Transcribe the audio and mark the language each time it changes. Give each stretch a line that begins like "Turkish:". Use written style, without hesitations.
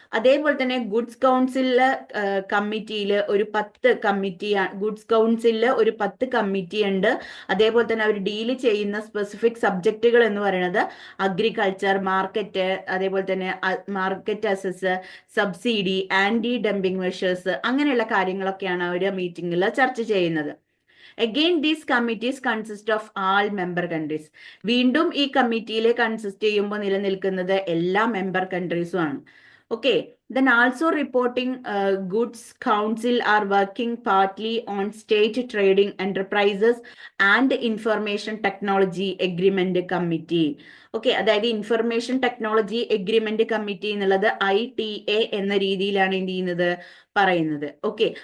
Malayalam: അതേപോലെ തന്നെ ഗുഡ്സ് കൗൺസിലിലെ കമ്മിറ്റിയിൽ ഒരു 10 കമ്മിറ്റിയാണ്, ഗുഡ്സ് കൗൺസിലിൽ ഒരു 10 കമ്മിറ്റി ഉണ്ട്. അതേപോലെ തന്നെ അവർ ഡീൽ ചെയ്യുന്ന സ്പെസിഫിക് സബ്ജക്റ്റുകൾ എന്ന് പറയുന്നത് അഗ്രികൾച്ചർ, മാർക്കറ്റ്, അതേപോലെ തന്നെ market assess, subsidy, anti dumping measures, അങ്ങനെയുള്ള കാര്യങ്ങളൊക്കെയാണ് അവർ മീറ്റിംഗിൽ ചർച്ച ചെയ്യുന്നത്.
English: Again, these committees consist of all member countries.
Malayalam: വീണ്ടും ഈ കമ്മിറ്റിയിൽ കൺസിസ്റ്റ് ചെയ്യുമ്പോൾ നിലനിൽക്കുന്നത് എല്ലാ മെമ്പർ കൺട്രീസും ആണ്.
English: Okay, then also reporting goods council are working partly on state trading enterprises and information technology agreement committee.
Malayalam: Okay, അതായത് ഇൻഫർമേഷൻ ടെക്നോളജി എഗ്രിമെന്റ് കമ്മിറ്റി എന്നുള്ളത് ITA എന്ന രീതിയിലാണ് എന്ത് ചെയ്യുന്നത്, പറയുന്നത്. ഓക്കെ.